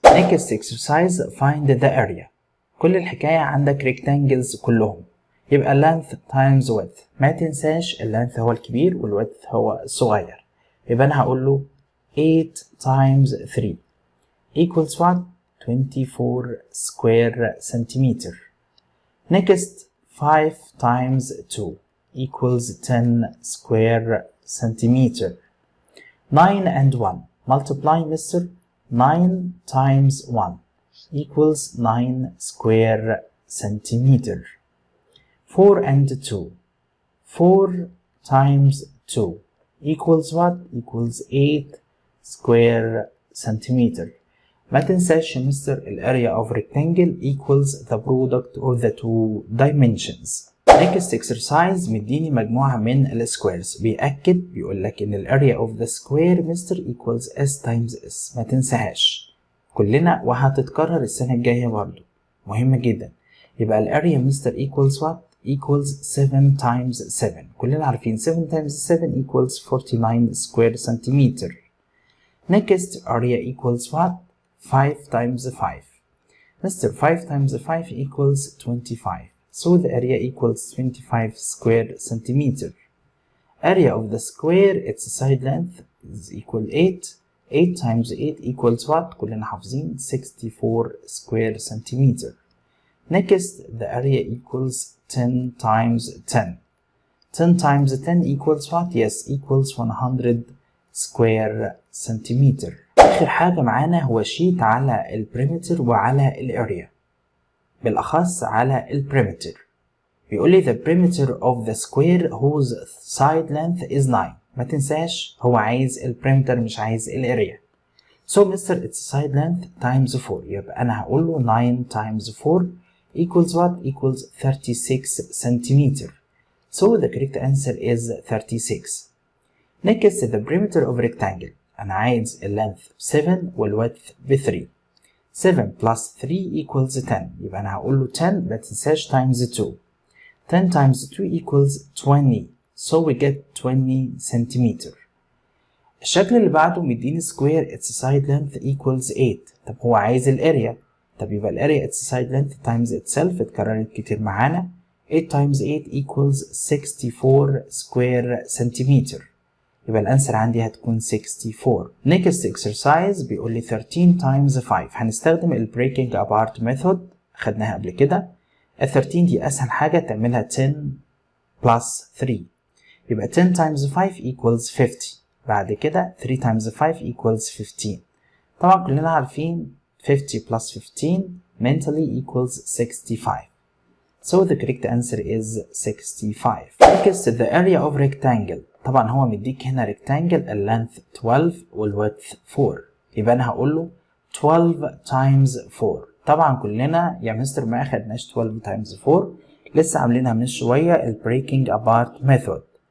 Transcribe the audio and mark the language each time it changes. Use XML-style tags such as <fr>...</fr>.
<en>Next exercise, find the area.</en> <ar>كل الحكاية عندك rectangles كلهم. يبقى length times width. ما تنساش length هو الكبير والwidth هو الصغير. يبقى أنا هقول له</ar> <en>8 times 3 equals what? 24 square centimeter. Next 5 times 2 equals 10 square centimeter. 9 and 1. Multiply, Mr. 9 times 1 equals 9 square centimeter. 4 and 2. 4 times 2 equals what? Equals 8 square centimeter.</en> <ar>ما تنساش يا مستر الاريا</ar> <en>of rectangle equals the product of the two dimensions. Next exercise</en> <ar>مديني مجموعة من السكويرز. بيأكد بيقول لك إن الاريا</ar> <en>of the square</en> <ar>مستر</ar> <en>equals s times s.</en> <ar>ما تنساهاش كلنا وهتتكرر السنة الجاية برضو. مهمة جدا. يبقى الاريا مستر</ar> <en>equals what? Equals 7 times 7.</en> <ar>كلنا عارفين</ar> <en>7 times 7 equals 49 square centimeter. Next area equals what? 5 times 5. Mr. 5 times 5 equals 25. So the area equals 25 square centimeter. Area of the square, its side length is equal 8. 8 times 8 equals what?</en> <ar>كلنا حافظين</ar> <en>64 square centimeter. Next, the area equals 10 times 10. 10 times 10 equals what? Yes, equals 100 square centimeter.</en> <ar>آخر حاجة معانا هو شيت على البريمتر وعلى الاريا. بالأخص على البريمتر. بيقول لي</ar> <en>the perimeter of the square whose side length is 9.</en> <ar>ما تنساش هو عايز البريمتر مش عايز الاريا.</ar> <en>So Mr. its side length times 4.</en> <ar>يبقى أنا هقول له</ar> <en>9 times 4 equals what? Equals 36 centimeter. So the correct answer is 36. Next, the perimeter of rectangle.</en> <ar>أنا عايز length 7 والwidth 3.</ar> <en>7 plus 3 equals 10.</en> <ar>يبقى أنا هقول له 10 ما تنساش</ar> <en>times 2. 10 times 2 equals 20. So we get 20 centimeter.</en> <ar>الشكل اللي بعده مديني</ar> <en>square its side length equals 8.</en> <ar>طب هو عايز الاريا. طب يبقى الاريا</ar> <en>its side length times itself</en> <ar>اتكررت كتير معانا.</ar> <en>8 times 8 equals 64 square centimeter.</en> <ar>يبقى الانسر عندي هتكون 64.</ar> <en>Next exercise</en> <ar>بيقول لي</ar> <en>13 times 5.</en> <ar>هنستخدم ال</ar> <en>breaking apart method</en> <ar>خدناها قبل كده. ال 13 دي اسهل حاجة تعملها 10 plus 3.</ar> <en>يبقى 10 times 5 equals 50.</en> <ar>بعد كده</ar> <en>3 times 5 equals 15.</en> <ar>طبعا كلنا عارفين</ar> <en>50 plus 15 mentally equals 65. So the correct answer is 65. Next, the area of rectangle.</en> <ar>طبعا هو مديك هنا rectangle ال length 12 والwidth 4. يبقى أنا هقول له</ar> <en>12 times 4.</en> <ar>طبعا كلنا يا مستر ما أخدناش 12 times 4. لسه عاملينها من شوية ال breaking apart method.</ar>